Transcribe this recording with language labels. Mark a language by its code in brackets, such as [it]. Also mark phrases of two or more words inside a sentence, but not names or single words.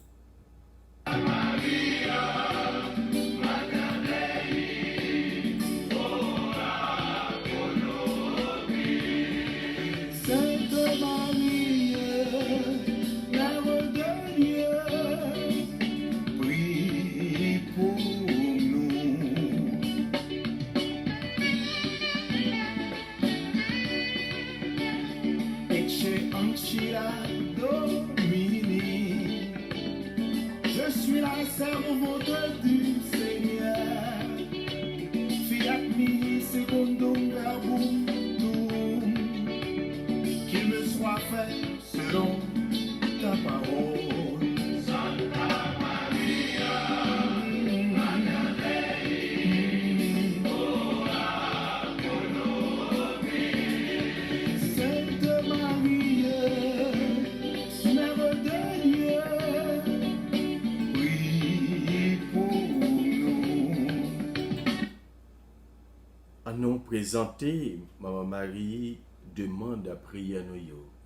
[fr] Sainte Marie, Mère de Dieu, prie pour nous. [la] Ecce ancilla Domini, [fr] je suis la servante du Seigneur. [la] Fiat mi secundum verbum tuum, [fr] qu'il me soit fait selon ta parole. [la] Santa Maria, Mater Dei, ora pro nobis. [fr] Sainte Marie, Mère de Dieu, prie pour nous. À nous présenter, Maman Marie demande à prier nous yo.